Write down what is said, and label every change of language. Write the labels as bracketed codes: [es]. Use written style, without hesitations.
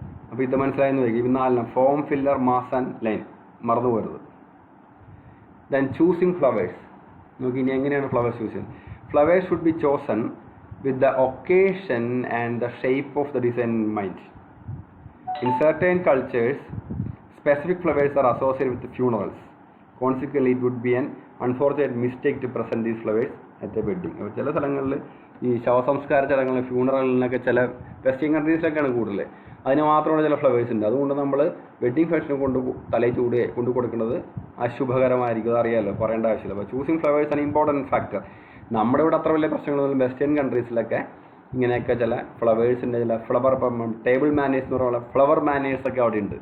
[ml] അപ്പോൾ ഇത് മനസ്സിലായെന്ന് വയ്ക്കും. ഇത് 4 form, filler, mass and line, മറന്നു പോരുത്. [en] then choosing flowers [ml] നോക്കി. ഇനി എങ്ങനെയാണ് ഫ്ലവേഴ്സ് ചൂസ് ചെയ്യുന്നത്? [en] Flowers should be chosen with the occasion and the shape of the design in mind. In certain cultures, specific flowers are associated with funerals. Consequently, it would be an unfortunate mistake to present these flowers at a wedding. [ml] അപ്പോൾ ചില സ്ഥലങ്ങളിൽ ഈ ശവസംസ്കാര ചടങ്ങുകളിൽ ഫ്യൂണറലിനൊക്കെ ചില western കൺട്രീസിലൊക്കെയാണ് കൂടുതൽ, അതിന് മാത്രമാണ് ചില ഫ്ലവേഴ്സ് ഉണ്ട്. അതുകൊണ്ട് നമ്മൾ വെഡ്ഡിങ് ഫംഗ്ഷന് തലയിൽ കൊണ്ട് കൊടുക്കുന്നത് അശുഭകരമായിരിക്കും. അത് അറിയാമല്ലോ, പറയേണ്ട ആവശ്യമില്ല. അപ്പോൾ ചൂസിങ് ഫ്ലവേഴ്സ് ആണ് ഇമ്പോർട്ടൻറ്റ് ഫാക്ടർ. നമ്മുടെ ഇവിടെ അത്ര വലിയ പ്രശ്നങ്ങളൊന്നും, വെസ്റ്റേൺ കൺട്രീസിലൊക്കെ ഇങ്ങനെയൊക്കെ ചില ഫ്ലവേഴ്സിൻ്റെ ചില ഫ്ലവർ ടേബിൾ മാനേഴ്സ് എന്ന് പറയുന്ന ഫ്ലവർ മാനേഴ്സൊക്കെ അവിടെ ഉണ്ട്.